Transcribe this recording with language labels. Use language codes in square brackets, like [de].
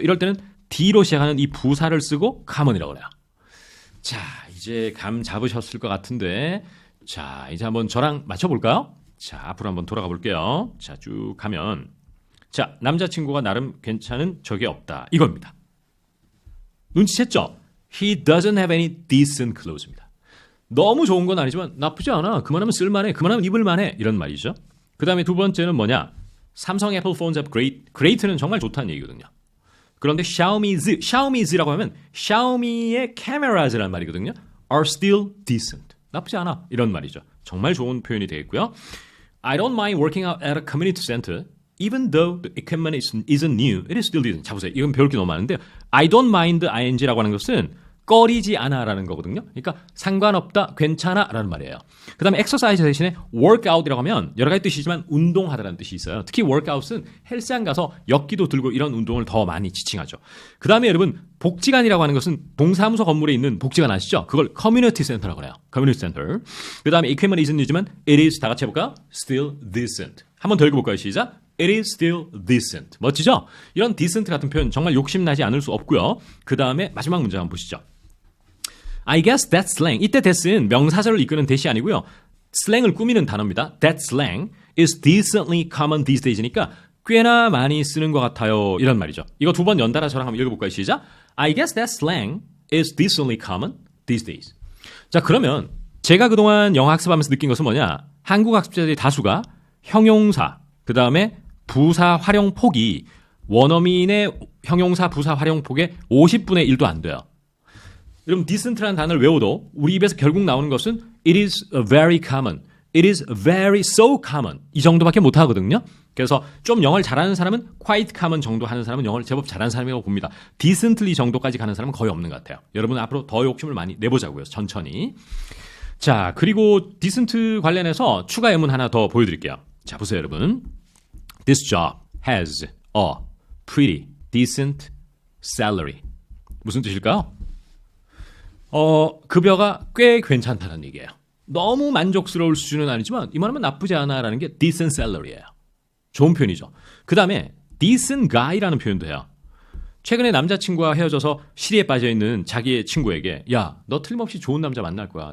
[ko] 이럴 때는 D로 시작하는 이 부사를 쓰고 common이라고 그래요. 자, 이제 감 잡으셨을 것 같은데 자, 이제 한번 저랑 맞춰볼까요? 자, 앞으로 한번 돌아가 볼게요. 자, 쭉 가면 자, 남자친구가 나름 괜찮은 적이 없다. 이겁니다. 눈치챘죠? [en] He doesn't have any decent clothes [ko] 입니다. 너무 좋은 건 아니지만 나쁘지 않아. 그만하면 쓸만해. 그만하면 입을만해. 이런 말이죠. 그 다음에 두 번째는 뭐냐? 삼성 애플 [en] phones have great [ko] 는 정말 좋다는 얘기거든요. 그런데 Xiaomi's라고 하면 샤오미의 cameras라는 말이거든요. [en] are still decent. [ko] 나쁘지 않아. 이런 말이죠. 정말 좋은 표현이 되겠고요. [en] I don't mind working out at a community center. Even though the equipment isn't new, it is still decent. [ko] 자, 보세요. 이건 배울 게 너무 많은데요. [en] I don't mind ing [ko] 라고 하는 것은 꺼리지 않아라는 거거든요. 그러니까 상관없다, 괜찮아라는 말이에요. 그 다음에 exercise 대신에 workout이라고 하면 여러 가지 뜻이지만 운동하다라는 뜻이 있어요. 특히 workout은 헬스장 가서 역기도 들고 이런 운동을 더 많이 지칭하죠. 그 다음에 여러분 복지관이라고 하는 것은 동사무소 건물에 있는 복지관 아시죠? 그걸 community center라고 해요. community center. 그 다음에 [en] equipment isn't new [ko] 지만 [en] it is [ko] 다 같이 해볼까요? [en] still decent. [ko] 한번 더 읽어볼까요? 시작. [en] it is still decent. [ko] 멋지죠? 이런 decent 같은 표현 정말 욕심나지 않을 수 없고요. 그 다음에 마지막 문제 한번 보시죠. [en] I guess that slang. [ko] 이때 that은 명사절을 이끄는 that이 아니고요. 슬랭을 꾸미는 단어입니다. [en] That slang is decently common these days니까 [ko] 꽤나 많이 쓰는 것 같아요. 이런 말이죠. 이거 두 번 연달아 저랑 한번 읽어볼까요? 시작. [en] I guess that slang is decently common these days. [ko] 자, 그러면 제가 그동안 영어 학습하면서 느낀 것은 뭐냐? 한국 학습자들의 다수가 형용사, 그 다음에 부사 활용 폭이 원어민의 형용사, 부사 활용 폭의 50분의 1도 안 돼요. 여러분, decent라는 단어를 외워도 우리 입에서 결국 나오는 것은 [en] it is very common, it is very so common [ko] 이 정도밖에 못 하거든요. 그래서 좀 영어를 잘하는 사람은 [en] quite common [ko] 정도 하는 사람은 영어를 제법 잘하는 사람이라고 봅니다. decently 정도까지 가는 사람은 거의 없는 것 같아요. 여러분 앞으로 더 욕심을 많이 내보자고요. 천천히. 자, 그리고 decent 관련해서 추가 예문 하나 더 보여드릴게요. 자, 보세요, 여러분. [en] This job has a pretty decent salary. [ko] 무슨 뜻일까요? 급여가 꽤 괜찮다는 얘기예요. 너무 만족스러울 수준은 아니지만 이만하면 나쁘지 않아라는 게 decent salary예요. 좋은 표현이죠. 그 다음에 decent guy라는 표현도 해요. 최근에 남자친구와 헤어져서 시리에 빠져있는 자기의 친구에게 야, 너 틀림없이 좋은 남자 만날 거야.